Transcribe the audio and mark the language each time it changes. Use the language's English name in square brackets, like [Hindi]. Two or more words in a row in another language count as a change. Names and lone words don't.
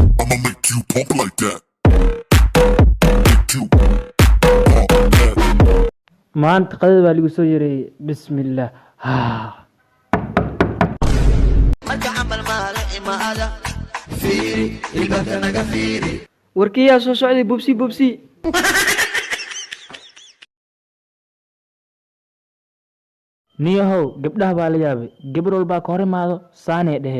[English] I'ma make you pump like that. Make you pump that. [Somali] maanta qadada baa lagu soo yareeyay bismillaah warkiyaa soo socday bubsi niyahow gabdhaha baa la yaabay gabar walbaa ka hor imaado saanee dhehee